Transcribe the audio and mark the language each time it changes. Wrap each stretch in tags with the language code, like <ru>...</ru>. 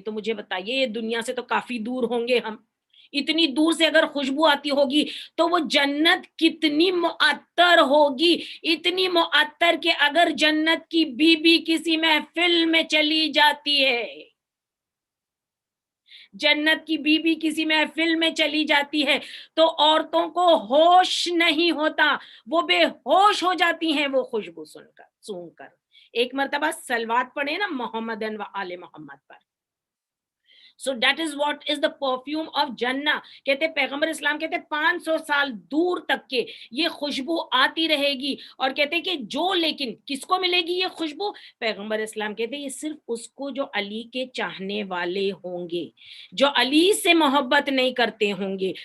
<ur>تو مجھے بتائیے, یہ دنیا سے تو کافی دور ہوں گے ہم, اتنی دور سے اگر خوشبو آتی ہوگی تو وہ جنت کتنی معطر ہوگی, اتنی معطر کہ اگر جنت کی بیوی کسی محفل میں چلی جاتی ہے, جنت کی بیوی کسی محفل میں چلی جاتی ہے تو عورتوں کو ہوش نہیں ہوتا, وہ بے ہوش ہو جاتی ہیں وہ خوشبو سون کر. ایک مرتبہ صلوات پڑھیں نا محمدن و آل محمد پر.</ur> <en>So that is what is the perfume of Jannah.</en> <ur>کہتے پیغمبر اسلام کہتے 500 سال دور تک کے یہ خوشبو آتی رہے گی, اور کہتے کہ جو لیکن کس کو ملے گی یہ خوشبو. پیغمبر اسلام کہتے یہ صرف اس کو جو علی کے چاہنے والے ہوں گے, جو علی سے محبت نہیں کرتے ہوں گے.</ur>